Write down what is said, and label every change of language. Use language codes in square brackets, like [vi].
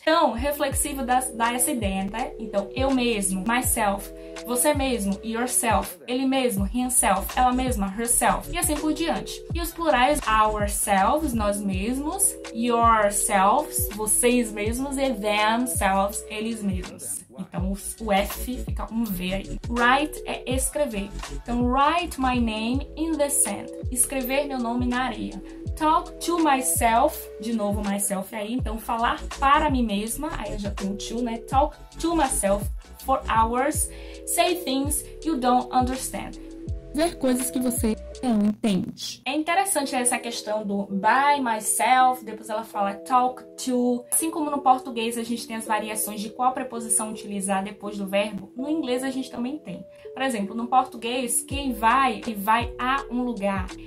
[pt] Então, reflexivo dá essa ideia, tá? Então, eu mesmo, myself, você mesmo, yourself, ele mesmo, himself, ela mesma, herself, e assim por diante. E os plurais, ourselves, nós mesmos, yourselves, vocês mesmos, e themselves, eles mesmos. Então, o F fica um V aí. Write é escrever. [en] Então, write my name in the sand. [pt] Escrever meu nome na areia. [en] Talk to myself, [pt] de novo myself aí, então falar para mim mesma, aí eu já tenho to, né? [en] Talk to myself for hours, say things you don't understand. [pt] Ver coisas que você não entende. É interessante essa questão do [en] by myself, [pt] depois ela fala talk to. Assim como no português a gente tem as variações de qual preposição utilizar depois do verbo, no inglês a gente também tem. Por exemplo, no português, quem vai a um lugar.